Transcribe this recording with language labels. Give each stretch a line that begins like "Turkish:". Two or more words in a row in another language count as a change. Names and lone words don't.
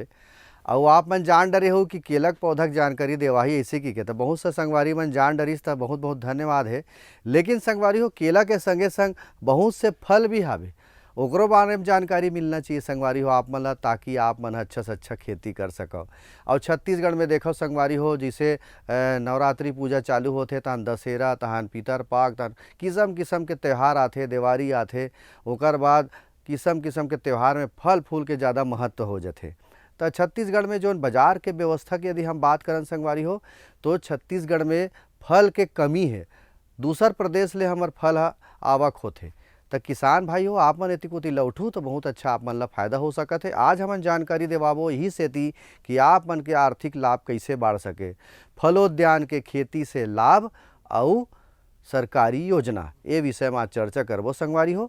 Chhattisgarhi: और आप मन जान डरे हो कि केला के पौधा की जानकारी देवाही ऐसे की के तो बहुत से संगवारी मन जान डरिस तो बहुत बहुत धन्यवाद है। लेकिन संगवारी हो केला के संगे संग बहुत से फल भी हवे, ओकरो बारे में जानकारी मिलना चाहिए संगवारी हो आप मन ला, ताकि आप मन अच्छा से अच्छा खेती कर सको। और छत्तीसगढ़ में देखो संगवारी हो जिसे नवरात्रि पूजा चालू होते तहन दशहरा तहन पितर पाक तहन किस्म किस्म के त्यौहार आते, दिवाली आते, ओकर बाद किस्म किस्म के त्यौहार में फल फूल के ज़्यादा महत्व हो जाते। तो छत्तीसगढ़ में जो बाजार के व्यवस्था की यदि हम बात करें संगवारी हो तो छत्तीसगढ़ में फल के कमी है। दूसर प्रदेश ले हमार फल आवक होते तो किसान भाई हो आप मन एति कोती लौटू तो बहुत अच्छा आप मन ला फायदा हो सकत है। आज हमन जानकारी देवाबो यही सेती कि आप मन के आर्थिक लाभ कैसे बढ़ सके, फलोद्यान के खेती से लाभ और सरकारी योजना ये विषय में चर्चा करबो संगवारी हो।